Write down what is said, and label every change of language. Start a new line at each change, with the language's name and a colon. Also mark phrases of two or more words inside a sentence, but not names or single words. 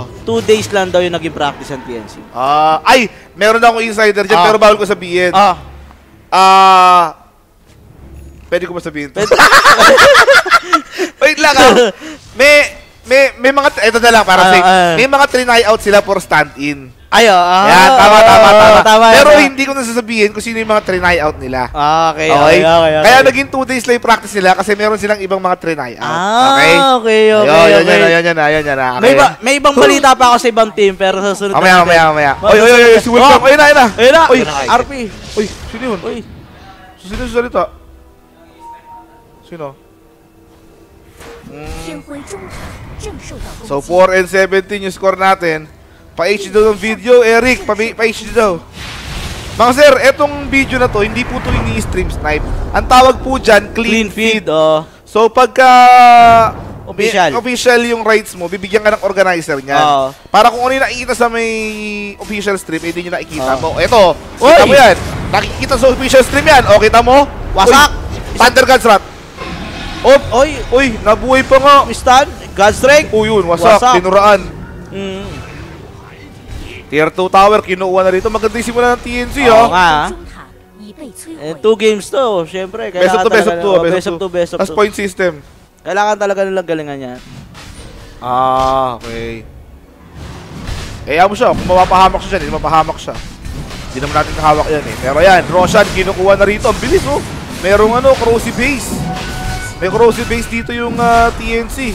Filipino: 2 days lang daw yung naging practice ng TNC. Ay, meron na akong insider dyan, pero bawal ko sabihin. Pwede ko ba sabihin to? Wait lang, may mga, ito na lang, para safe. May mga trinay out sila for stand-in. Ayo, Yan, tama. Pero yan. hindi ko nasasabihin kung sino yung mga trinay out nila. Okay. Kaya naging 2 days lang yung practice nila kasi meron silang ibang mga trinay out. Okay? Okay. Ayun. May ibang balita pa ako sa ibang team, pero sa sunod Mamaya. Oy, si Wolfgang. Ayun na. Ayun na. Oy, RP. Uy, sino yun? Uy. Sino yung salita? Sino?
Chinese: 天辉中塔正受到攻击。
Filipino: So, 4 and 17 yung score natin. Pa-HD daw ng video, Eric. Pa-HD daw. Mga sir, etong video na to, hindi po ito ini-stream snipe. Ang tawag po dyan,
English: clean feed.
Filipino: So, pagka official yung rights mo, bibigyan ka ng organizer niyan. Para kung ano yung nakikita sa may
English: official stream,
Filipino: hindi nyo nakikita mo. Ito, kita mo yan. Nakikita sa
English: official stream
Filipino: yan. O, kita mo? Wasak! Thunder God's Wrath. Uy, nabuhay pa nga. Stan, God Strength. Yun, wasak. Tinuraan.
English: Tier 2 tower,
Filipino: kinuha na rito. Maganda yung simula ng TNC, Oo oh. nga.
Chinese: 中塔已被摧
Filipino: Eh, 2
Chinese: 毁。
Filipino: games to, syempre.
English: Best of 2, best of 2. Best of 2, best of
Filipino: Tapos 2.
English: point system.
Filipino: Kailangan talaga nilang galingan yan. Ah, okay. Eh, mo siya. Kung mapapahamak siya dyan, hindi mapahamak siya. Hindi naman natin kahawak yan eh. Pero yan, Roshan, kinukuha na rito. Ang bilis, oh. Merong Corrosive Base. May Corrosive Base dito yung TNC.